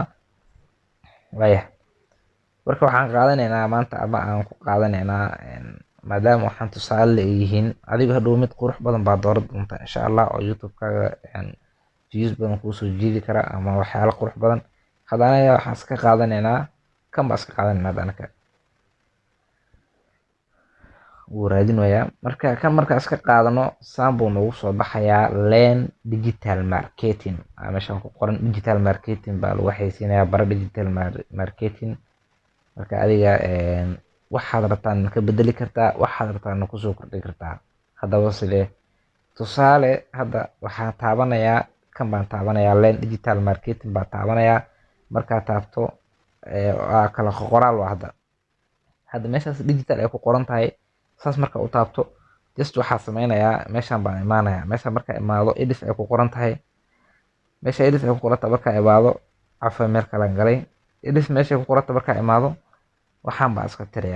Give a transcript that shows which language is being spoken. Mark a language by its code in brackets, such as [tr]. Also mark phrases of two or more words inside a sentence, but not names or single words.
[so] waaya marka waxaan qaadanaynaa maanta, ama aan ku qaadanaynaa, maadaama waxaan tusaale leeyihiin, adiga hadhow mid qurux badan baa dooran doontaa [ar] إن شاء الله [so] oo youtube-kaaga views badan kuu soo jiidi kara ama waxyaalo qurux badan. haddana waxaan iska qaadanaynaa kan baa iska qaadanaynaa. haddana kan wuu raadinayaa. marka kan markaa iska qaadano, saan buu noogu soo baxayaa [en] learn digital marketing. [so] meeshaan ku qoran [en] digital marketing [so] baa lagu xaysiinayaa, bara [en] digital marketing. [so] marka adiga waxaad rabtaan ka bedeli kartaa, waxaad rabtaan kusoo kordhi kartaa. haddaba sidee? tusaale hadda waxaan taabanayaa kan baan taabanayaa, [en] learn digital marketing [so] baan taabanayaa. markaa taabto waa kala qoraal waa hadda meeshaas digital ay ku qoran tahay. saas marka u taabto, just waxaa sameynayaa, meeshaan baan imaanayaa. meeshaan markaa imaado, edit ay ku qoran tahay. meesha edit ay ku qoran tahay markaa imaado, cafwa meel kale galay, edit meesha ku qoran tahay markaa imaado, waxaan baan iska tirayaa.